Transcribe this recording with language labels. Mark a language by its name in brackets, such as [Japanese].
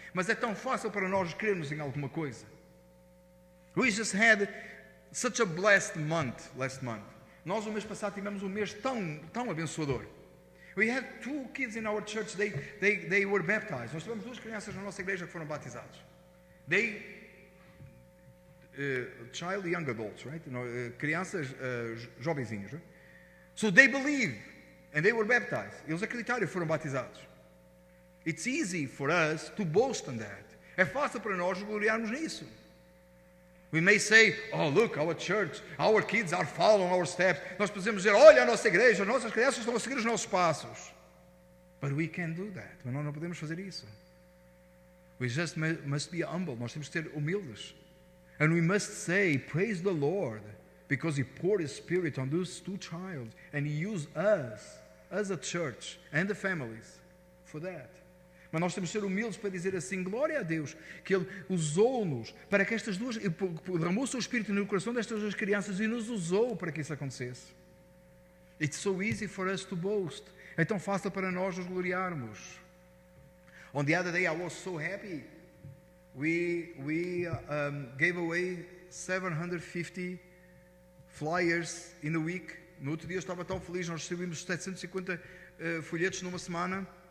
[Portuguese] Mas é tão fácil para nós crermos em alguma coisa. [English] We just had such a blessed month last month. [Portuguese] Nós o mês passado tivemos um mês tão abençoador. [English] We had 2 kids in our church, they were baptized. [Portuguese] Nós tivemos 2 crianças na nossa igreja que foram batizados. [English] Child young adults, right? [Portuguese] Crianças jovenzinhos. [English] Right? So they believed and they were baptized. [Portuguese] Eles acreditaram e foram batizados. [English] It's easy for us to boast on that. [Portuguese] É fácil para nós gloriarmos nisso. [English] We may say, oh look, our church, our kids are following our steps. [Portuguese] Nós podemos dizer, olha a nossa igreja, as nossas crianças estão a seguir os nossos passos. [English] But we can't do that. [Portuguese] Mas nós não podemos fazer isso. [English] We just must be humble. [Portuguese] Nós temos que ser humildes. [English] And we must say, praise the Lord, because He poured His Spirit on those 2 children, and He used us, as a church, and the families, for that. [Portuguese] Mas nós temos que ser humildes para dizer assim, glória a Deus, que Ele usou-nos para que estas duas, derramou o seu Espírito no coração destas 2 crianças e nos usou para que isso acontecesse. [English] It's so easy for us to boast. [Portuguese] É tão fácil para nós nos gloriarmos. [English] On the other day I was so happy. We gave away 750 flyers in a week. [Portuguese] No outro dia eu estava tão feliz, nós recebemos 750 folhetos numa semana.